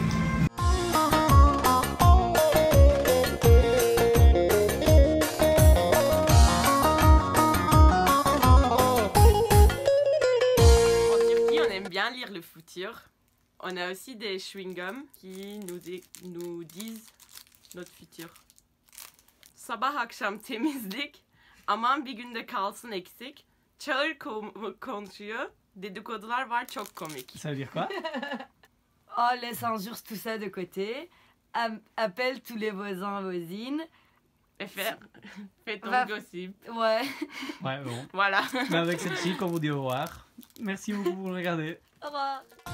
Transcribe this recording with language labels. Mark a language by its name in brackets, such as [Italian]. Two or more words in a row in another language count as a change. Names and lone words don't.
[French] En Turquie, on aime bien lire le futur. On a aussi des chewing-gums qui nous disent notre futur. [Turkish] Sabah akşam temizlik, aman bir günde kalsın eksik. çağır komşuyu. Dedikodular var çok komik. [French] Ça veut dire quoi? Oh, laisse injure tout ça de côté. Appelle tous les voisins, voisines. Et fais ton Va- gossip. Ouais. Ouais, bon. Voilà. Mais avec cette chic, on vous dit au revoir. Merci beaucoup pour le regarder. Au revoir.